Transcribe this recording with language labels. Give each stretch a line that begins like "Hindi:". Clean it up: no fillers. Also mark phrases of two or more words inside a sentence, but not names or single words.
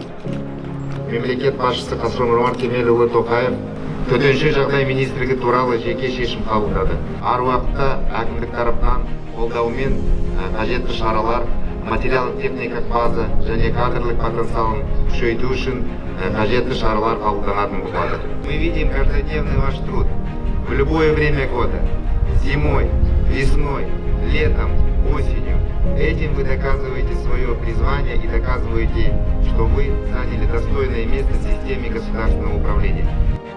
Kazakh: Мемлекет басшысы Қасым-Жомарт Кемелұлы Тоқаев төтенше жағдай министрлігі туралы жеке шешім қабылдады. Ар уақытта әкімдік тарапынан қолдаумен қажетті шаралар, материалдық техникалық база және кадрлық потенциалын күшейту үшін қажетті шаралар қабылданатын болады.
Russian: Мы видим каждодневный ваш труд в любое время года, зимой, весной, летом, осенью. Этим вы доказываете свое призвание и доказываете, что вы заняли достойное место в системе государственного управления.